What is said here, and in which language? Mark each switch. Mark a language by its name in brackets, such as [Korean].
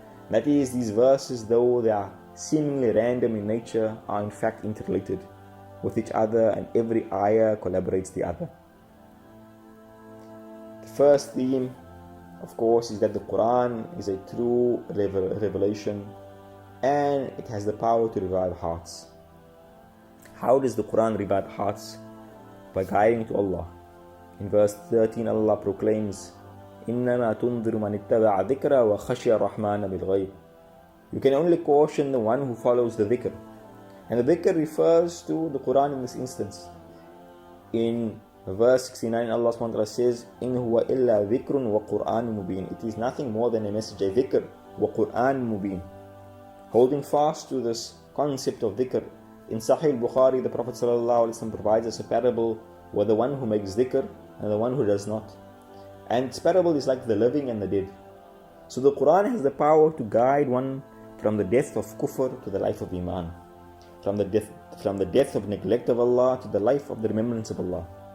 [English] That is, these verses, though they are seemingly random in nature, are in fact interrelated with each other, and every ayah collaborates the other. The first theme, of course, is that the Quran is a true revelation and it has the power to revive hearts. How does the Quran revive hearts? By guiding to Allah. In verse 13, Allah proclaims, [Arabic] إِنَّمَا تُنذِرُ مَنِ اتَّبَعَ ذِكْرَ وَخَشِيَ الرَّحْمَنَ بِالْغَيْبِ. [English] You can only caution the one who follows the dhikr. And the dhikr refers to the Quran in this instance. In verse 69, Allah SWT says, [Arabic] إِنْ هُوَ إِلَّا ذِكْرٌ وَقُرْآنٌ مُبِينٌ. [English] It is nothing more than a message, a dhikr, [Arabic] وَقُرْآنٌ مُبِينٌ. [English] Holding fast to this concept of dhikr, in Sahih Bukhari, the Prophet ﷺ provides us a parable with the one who makes dhikr and the one who does not. And its parable is like the living and the dead. So the Quran has the power to guide one from the death of kufr to the life of iman, from the death of neglect of Allah to the life of the remembrance of Allah.